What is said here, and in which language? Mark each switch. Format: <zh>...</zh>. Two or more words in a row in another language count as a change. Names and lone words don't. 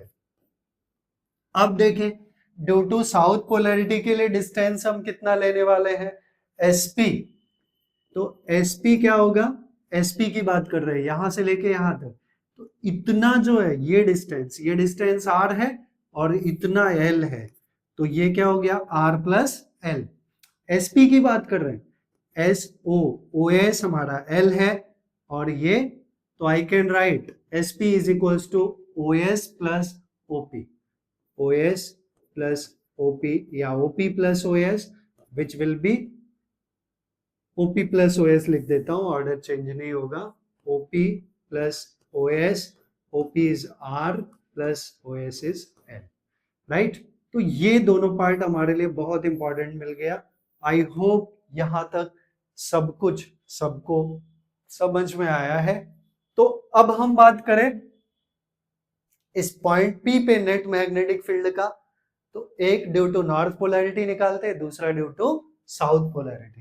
<hi>अब देखें</hi> <en>due to south polarity</en> <hi>के लिए डिस्टेंस हम कितना लेने वाले हैं, SP, तो SP क्या होगा, SP की बात कर रहे हैं यहां से लेके यहां तक, तो इतना जो है ये डिस्टेंस R है और इतना L है, तो ये क्या हो गया</hi> <en>R plus L.</en> <hi>SP की बात कर रहे हैं, OS हमारा L है और ये, तो</hi> <en>I can write SP is equals to OS plus OP, OS plus OP या OP plus OS, which will be OP plus OS</en> <hi>लिख देता हूं, ऑर्डर चेंज नहीं होगा,</hi> <en>OP plus OS, OP is R plus OS is L, राइट।</en> <hi>तो ये दोनों पार्ट हमारे लिए बहुत इंपॉर्टेंट मिल गया।</hi> <en>I hope</en> <hi>यहां तक सब कुछ सबको समझ में आया है। तो अब हम बात करें इस पॉइंट P पे</hi> <en>net magnetic field</en> <hi>का, तो एक</hi> <en>due to north polarity</en> <hi>निकालते हैं, दूसरा</hi> <en>due to south polarity.</en>